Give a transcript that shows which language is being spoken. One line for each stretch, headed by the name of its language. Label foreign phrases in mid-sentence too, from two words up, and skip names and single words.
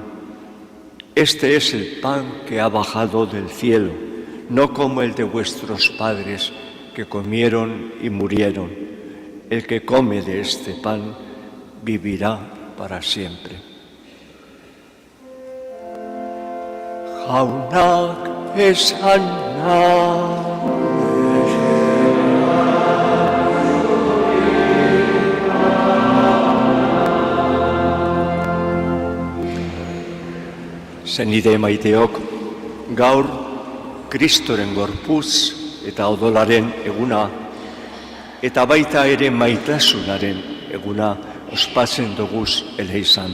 Spanish: Este es el pan que ha bajado del cielo, no como el de vuestros padres, que comieron y murieron. El que come de este pan vivirá para siempre.
Basque: Jaunak es sana. Senide maiteok, gaur Kristoren gorpuz eta odolaren eguna, eta baita ere maitasunaren eguna ospatzen duguz eleizan.